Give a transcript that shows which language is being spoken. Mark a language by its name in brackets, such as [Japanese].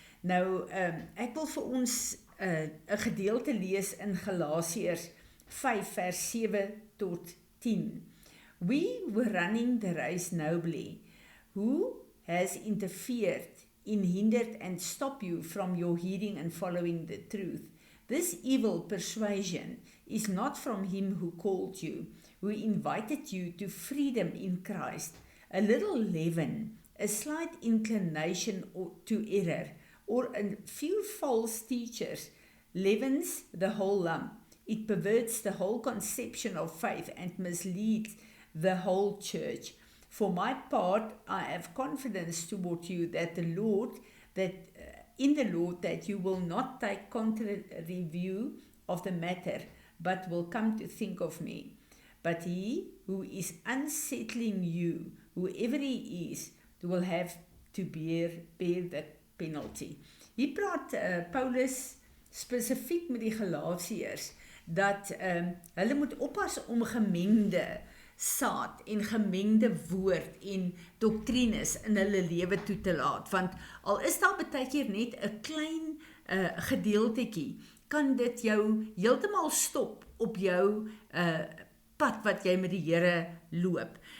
[Afrikaans] Nou, ek wil vir ons 'n gedeelte lees in Galasiërs 5 vers 7 tot 10. [English] We were running the race nobly. Who has interfered in hindered and stopped you from your hearing and following the truth? This evil persuasion is not from him who called you, who invited you to freedom in Christ. A little leaven, a slight inclination to error, or a few false teachers leavens the whole lump. It perverts the whole conception of faith and misleads the whole church. For my part, I have confidence toward you that in the Lord that you will not take contrary view of the matter, but will come to think of me. But he who is unsettling you, whoever he is, will have to bear the penalty. [Afrikaans] Hier praat Paulus spesifiek met die Galasiërs dat hulle moet oppas om gemengde saad en gemengde woord en doktrines in hulle lewe toe te laat, want al is daar baie keer net 'n klein gedeeltetjie, kan dit jou heeltemal stop op jou pad wat jy met die Here loop.